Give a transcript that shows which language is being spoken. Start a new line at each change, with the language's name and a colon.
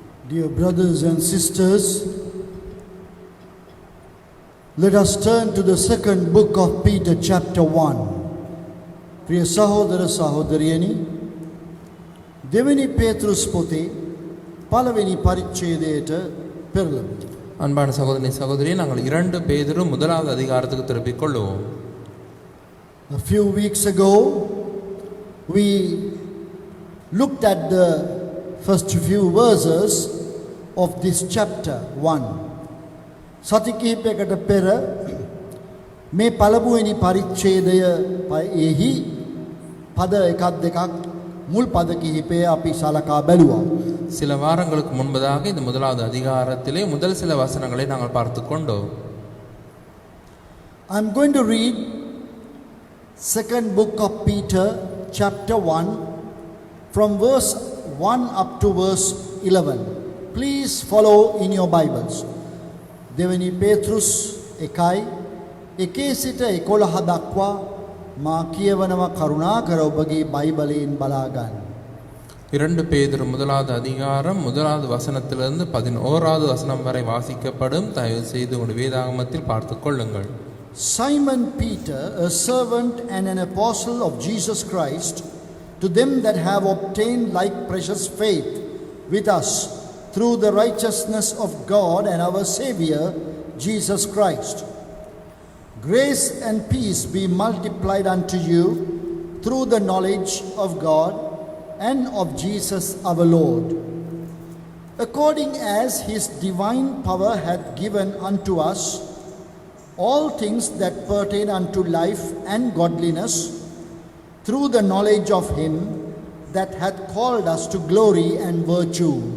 English: Dear brothers and sisters, let us turn to the second book of Peter chapter 1.
Sinhala: ප්‍රිය සහෝදර සහෝදරියනි, දෙවෙනි පේතෘස් පොතේ පළවෙනි පරිච්ඡේදයට පෙරළමු.
Tamil: அன்பான சகோதரனே சகோதரியே, நாங்கள் 2 பேதுரு முதலாவது அதிகாரத்துக்கு திருப்பிக் கொள்வோம்.
English: A few weeks ago, we looked at the first few verses of this chapter 1.
Sinhala: සති කිහිපයකට පෙර මේ පළමුවෙනි පරිච්ඡේදයෙහි පද එකක් දෙකක් මුල් පද කිහිපය අපි සලකා බැලුවා.
Tamil: சில வாரங்களுக்கு முன்பதாக இந்த முதலாவது அதிகாரத்திலே முதல் சில வசனங்களை நாங்கள் பார்த்து கொண்டோம்.
English: I'm going to read second book of Peter chapter 1 from verse 1 up to verse 11. Please follow in your Bibles.
Sinhala: දෙවෙනි පේතෘස් 1 සිට 11 දක්වා මා කියවනවා, කරුණාකර ඔබගේ බයිබලයෙන් බලා ගන්න.
Tamil: 2 பேதுரு முதலாவது அதிகாரம் முதலாவது வசனத்திலிருந்து 11வது வசனம் வரை வாசிக்கப்படும். தயவு செய்து உங்கள் வேதாகமத்தில் பார்த்து கொள்ளுங்கள்.
English: Simon Peter, a servant and an apostle of Jesus Christ, to them that have obtained like precious faith with us through the righteousness of God and our Savior Jesus Christ. Grace and peace be multiplied unto you through the knowledge of God and of Jesus our Lord, according as his divine power hath given unto us all things that pertain unto life and godliness, through the knowledge of him that hath called us to glory and virtue,